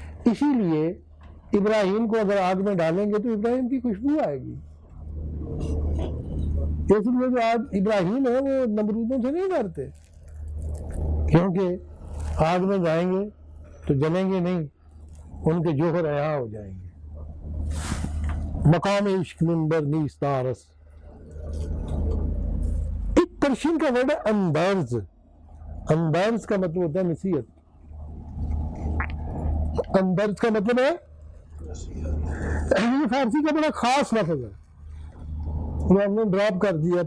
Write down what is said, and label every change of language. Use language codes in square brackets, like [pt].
[ur] اسی لیے ابراہیم کو اگر آگ میں ڈالیں گے تو ابراہیم کی خوشبو آئے گی. اس لیے جو آج ابراہیم ہے وہ نمرودوں سے نہیں ڈرتے، کیونکہ آگ میں جائیں گے تو جلیں گے نہیں، ان کے جوہر عیاں ہو جائیں گے. [fa] مقام عشق منبر نیست دارست. [ur] ایک پرشین کا ورڈ ہے اندرز. اندرز کا مطلب ہوتا ہے نصیحت. اندرز کا مطلب ہے، یہ فارسی کا بڑا خاص لفظ ہے، وہ ہم نے ڈراپ کر دیا.